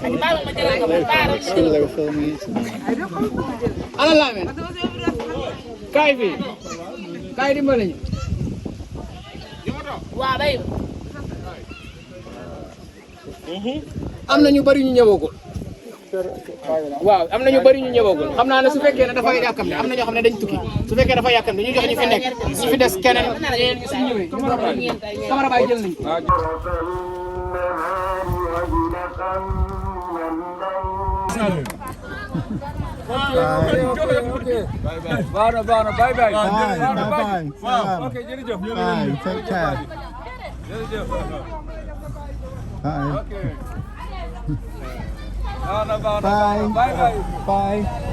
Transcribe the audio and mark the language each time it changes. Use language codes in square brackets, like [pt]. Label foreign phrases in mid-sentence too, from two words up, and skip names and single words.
[en] They were filming it. [wo] am na ñu bari ñu ñëwagul waaw am na ñu bari ñu ñëwagul xam naa ne su fekkee ne dafa yàkkam ne am na ñoo xam ne dañ tukki su fekkee dafa yàkkam ne ñu jox ñu fi nekk ñu fi des keneen ñu suñ ñëwee camara baay jël nañ [ar] طرف النهار وزلفا من الليل [en] Take care. Bye.